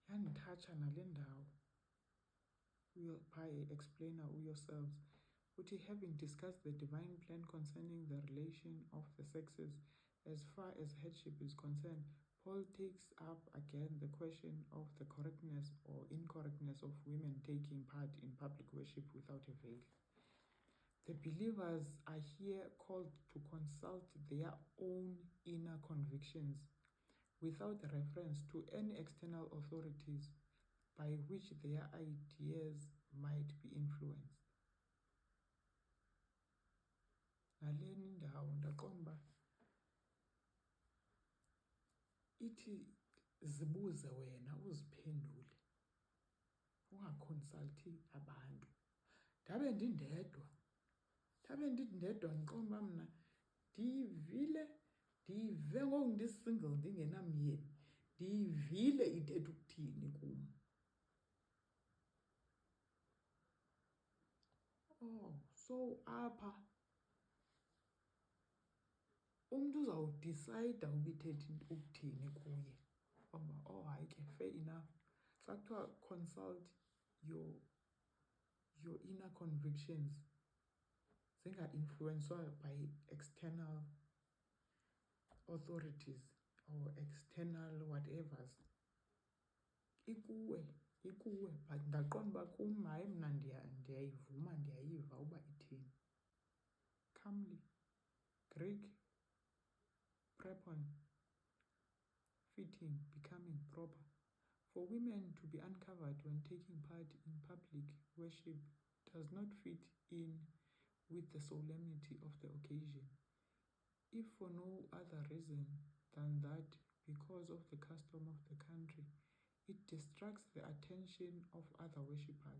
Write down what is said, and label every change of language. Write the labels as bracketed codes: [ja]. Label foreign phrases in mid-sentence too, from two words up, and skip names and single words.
[xh] uyangithatsha nale ndawo [en] explainer yourselves. [xh] Uthi, [en] having discussed the divine plan concerning the relation of the sexes as far as headship is concerned, Paul takes up again the question of the correctness or incorrectness of women taking part in public worship without a veil. The believers are here called to consult their own inner convictions without reference to any external authorities by which their ideas might be influenced. [xh] Ngaleni ndawo ndaqomba ithi zibuze wena uziphendule, ungaconsulti abantu. Ndabe ndindedwa ndiqomba mna ndive ngoku ndisingle ndingenamyeni, ndiyivile ithetha ukuthini kum. So apha umntu uzawudicayida uba ithetha ukuthini kuye. Hayi ke, [en] fair enough. [xh] Xa kuthiwa [en] consult your inner convictions, zinga-influenced by external authorities or external whatevers. [xh] Ikuwe, but ndaqonda uba kum hayi mna ndiyayivuma, ndiyayiva uba ithini. [en] Comely, Greek, prepon, fitting, becoming, proper. For women to be uncovered when taking part in public worship does not fit in with the solemnity of the occasion, if for no other reason than that because of the custom of the country, it distracts the attention of other worshippers.